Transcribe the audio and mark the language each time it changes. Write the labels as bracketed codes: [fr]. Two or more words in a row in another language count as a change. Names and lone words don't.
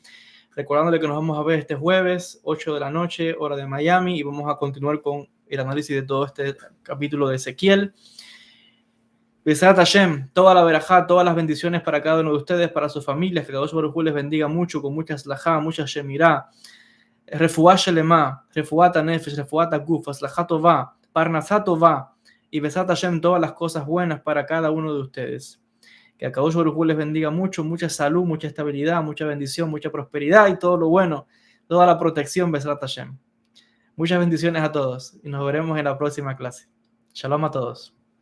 [es] Recordándole que nos vamos a ver este jueves, 8 de la noche, hora de Miami, y vamos a continuar con el análisis de todo este capítulo de Ezequiel. [he] בעזרת השם, [es] toda la verajá, todas las bendiciones para cada uno de ustedes, para sus familias, que [he] קדוש ברוך הוא [es] les bendiga mucho, con mucha slajá, mucha shemirá, [he] רפואה שלמה, רפואת הנפש, רפואת הגוף, סליחה טובה, פרנסה טובה, [es] y [he] בעזרת השם, [es] todas las cosas buenas para cada uno de ustedes. Que a [he] קדוש ברוך הוא [es] les bendiga mucho, mucha salud, mucha estabilidad, mucha bendición, mucha prosperidad y todo lo bueno, toda la protección, [he] בעזרת השם. [es] Muchas bendiciones a todos y nos veremos en la próxima clase. Shalom a todos.